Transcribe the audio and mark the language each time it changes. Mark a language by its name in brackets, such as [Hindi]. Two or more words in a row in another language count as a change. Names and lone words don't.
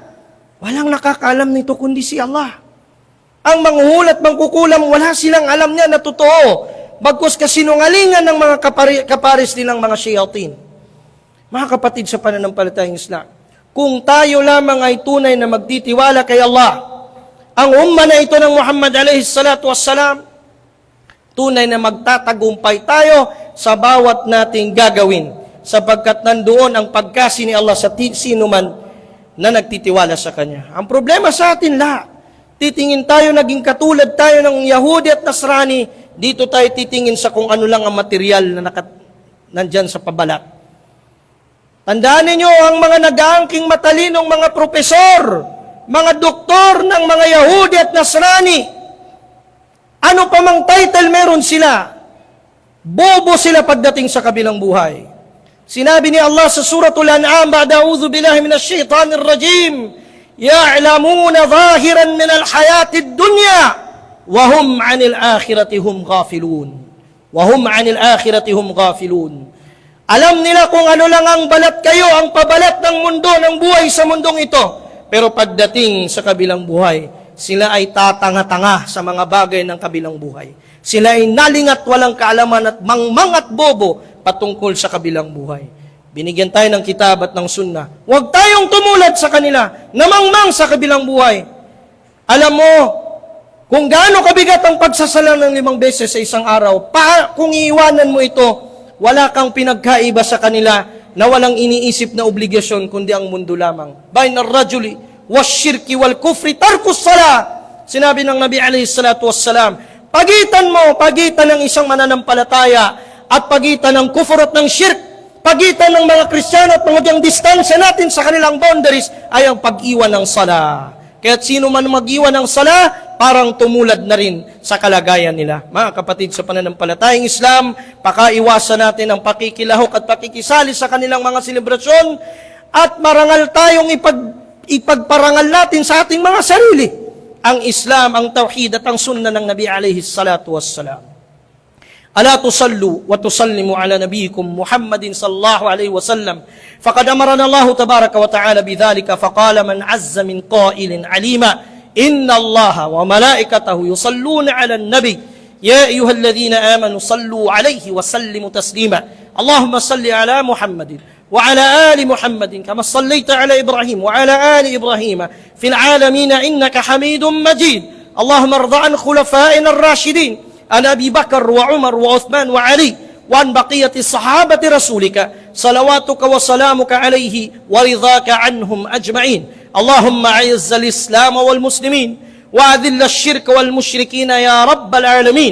[Filipino] Walang nakakaalam nito kundi si Allah. Ang manghuhulat, mangkukulam, wala silang alam niya na totoo. Bagkus kasinungalingan ng mga kapares nilang mga shayatin. Mga kapatid sa pananampalatayang Islam, kung tayo lamang ay tunay na magtitiwala kay Allah, ang umma na ito ng Muhammad [Arabic] عليه الصلاة والسلام, [Filipino] tunay na magtatagumpay tayo sa bawat nating gagawin, sapagkat nandoon ang pagkasi ni Allah sa sino man na nagtitiwala sa Kanya. Ang problema sa atin lahat, titingin tayo, naging katulad tayo ng Yahudi at Nasrani, dito tayo titingin sa kung ano lang ang material na nandyan sa pabalat. Tandaan ninyo ang mga nag-aangking matalinong mga propesor, mga doktor ng mga Yahudi at Nasrani. Ano pa mang title meron sila, bobo sila pagdating sa kabilang buhay. Sinabi ni Allah sa Suratul An'am, [Arabic] بعد أعوذ بالله من الشيطان الرجيم يعلمون ظاهرا من الحياة الدنيا وهم عن الآخرة هم غافلون. وهم عن الآخرة هم غافلون. [Filipino] Alam nila kung ano lang ang balat kayo, ang pabalat ng mundo, ng buhay sa mundong ito. Pero pagdating sa kabilang buhay, sila ay tatanga-tanga sa mga bagay ng kabilang buhay. Sila ay nalingat walang kaalaman at mangmang at bobo patungkol sa kabilang buhay. Binigyan tayo ng kitab at ng sunnah. Huwag tayong tumulad sa kanila na mangmang sa kabilang buhay. Alam mo, kung gaano kabigat ang pagsasala ng 5 beses sa isang araw, kung iiwanan mo ito, wala kang pinagkaiba sa kanila na walang iniisip na obligasyon kundi ang mundo lamang. [Arabic] بين الرجل والشرك والكفر ترك الصلاة. [Filipino] Sinabi ng Nabi [Arabic] عليه الصلاة والسلام, [Filipino] pagitan ng isang mananampalataya at pagitan ng kufur at ng shirk, pagitan ng mga Kristiyano at mga distansya natin sa kanilang boundaries ay ang pag-iwan ng sala. Kaya't sino man mag-iwan ng sala, parang tumulad na rin sa kalagayan nila. Mga kapatid sa pananampalatayang Islam, pakaiwasan natin ang pakikilahok at pakikisali sa kanilang mga selebrasyon at marangal tayong ipagparangal natin sa ating mga sarili ang Islam, ang Tauhid at ang Sunnah ng Nabi [Arabic] عليه الصلاة والسلام. ألا تصلون وتسلمون على نبيكم محمد صلى الله عليه وسلم. فقد أمرنا الله تبارك وتعالى بذلك فقال من عز من قائل عليما إن الله وملائكته يصلون على النبي يا أيها الذين آمنوا صلوا عليه وسلموا تسليما. اللهم صل على محمد وعلى آل محمد كما صليت على إبراهيم وعلى آل إبراهيم في العالمين إنك حميد مجيد. اللهم ارض عن خلفائنا الراشدين عن أبي بكر وعمر وعثمان وعلي وعن بقية الصحابة رسولك صلواتك وسلامك عليه ورضاك عنهم أجمعين. اللهم أعز الإسلام والمسلمين وأذل الشرك والمشركين يا رب العالمين.